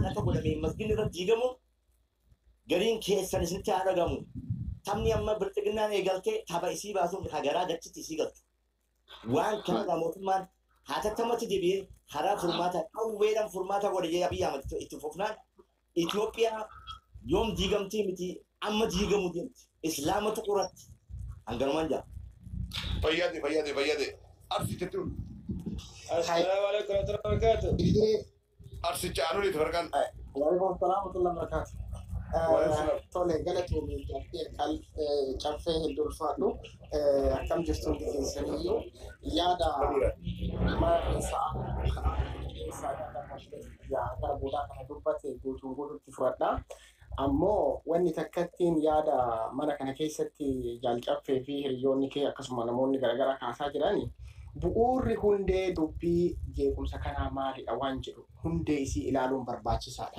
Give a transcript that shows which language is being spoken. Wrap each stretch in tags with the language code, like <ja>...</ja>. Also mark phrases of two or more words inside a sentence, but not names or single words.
<om>akka godhame masgidni irratti diigamu gariin keessan isinitti haa dhagamu tamni amma birtignaan eegalte tapha isii baasuun hagaraa dachitti isii galtu waan kana mootummaan haatattamatti deebi'ee karaa furmaata qawweedhaan furmaata godhee Abiy Ahmed itti fufnaan Itoophiyaa yoom diigamtii miti amma diigamu deemti islaamatu quratti hanganumaan jaa. Fayyade arsiitettu.</om> <ar>السلام عليكم ورحمة الله وبركاته.</ar> <om>Arsicha anuuni tafarkan.</om> <ar>وعليكم السلام ورحمة الله وبركاته.</ar> <om>Tole galatoomii caffee hedduu ulfaadhu akkam jirtuun keessaniyyuu yaada mana keessaa gara boodaa kana dubbate guutuun guutuutti fudhadha. Ammoo wanni takkattiin yaada mana kana keessatti jaalcaffee fi hiriyoonni kee akkasuma namoonni garaagaraa kaasaa jirani bu'uurri hundee dubbii jeequmsa kanaa maalidha waan jedhu hundee isii ilaaluun barbaachisaadha.</om>